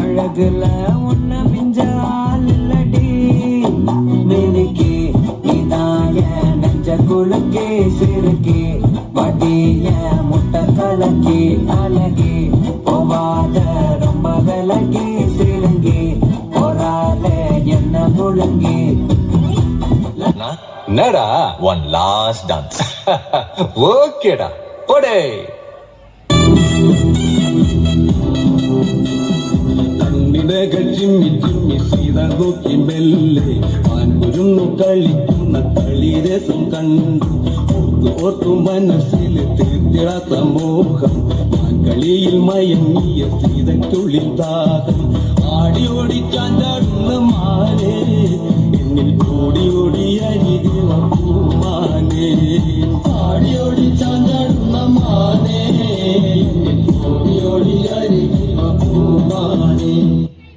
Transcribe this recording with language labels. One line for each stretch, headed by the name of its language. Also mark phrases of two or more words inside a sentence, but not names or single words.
Tamil: உலகுல உன்ன மிஞ்சால் இல்லடி மினுக்கி இதாய நெஞ்ச குலுக்கி சிறுக்கி வட்டிய முட்டை கலக்கி அழகி போவாத ரொம்ப விலகி சிறுங்கி போரால என்ன முழுங்கி. என்னடா
English: one last dance
Tamil: ஓகேடா போடே.
Malayalam: കണ്ണിനകൾ ചിമ്മി ചിമ്മി സീത നോക്കി മെല്ലെ മാൻകുരുന്നു കളിക്കുന്ന കളിരസം കണ്ടു ഓർത്തു ഓർത്തു മനസ്സിൽ തീർത്തിടാത്ത മോഹം മാൻകളിയിൽ മയങ്ങിയ സീതയ്ക്കുള്ളിൽ ദാഹം ആടി ഓടി ചാഞ്ചാടുന്ന മാനേ എന്നിൽ ഓടി ഓടി അരികെ പൂമാനേ ആടി ഓടി ചാഞ്ചാടുന്ന മാനേ എന്നിൽ ഓടി ഓടി അരികെ പൂമാനേ.